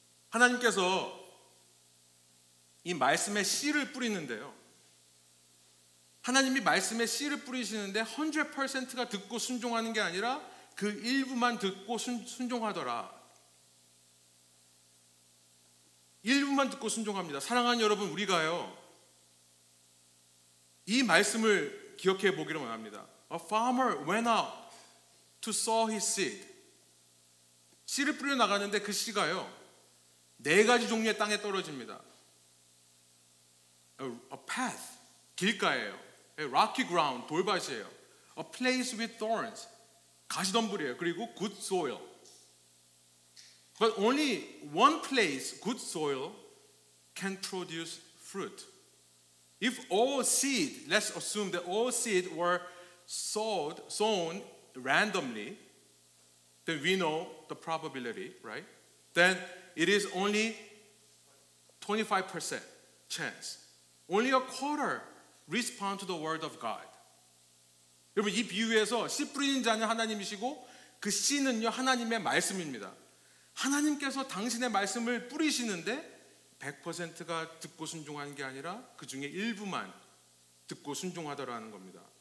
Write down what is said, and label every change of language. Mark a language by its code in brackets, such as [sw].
[ko] 하나님께서 이 말씀에 씨를 뿌리는데요, 하나님이 말씀에 씨를 뿌리시는데 100%가 듣고 순종하는 게 아니라 그 일부만 듣고 순종하더라. 일부만 듣고 순종합니다. 사랑하는 여러분, 우리가요, 이 말씀을 기억해 보기를 원합니다. [en] A farmer went out to sow his seed. [ko] 씨를 뿌려 나가는데 그 씨가요, 4가지 종류의 땅에 떨어집니다. [en] A path, [ko] 길가예요. [en] A rocky ground, [ko] 돌밭이에요. [en] A place with thorns, [ko] 가시덤불이에요. 그리고 [en] good soil. But only one place, good soil, can produce fruit. If all seed, let's assume that all seed were sown randomly, then we know the probability, right? Then it is only 25% chance. Only a quarter respond to the word of God. [ko] 여러분 이 비유에서 씨 뿌리는 자는 하나님이시고 그 씨는요 하나님의 말씀입니다. 하나님께서 당신의 말씀을 뿌리시는데 100%가 듣고 순종하는 게 아니라 그 중에 일부만 듣고 순종하더라는 겁니다.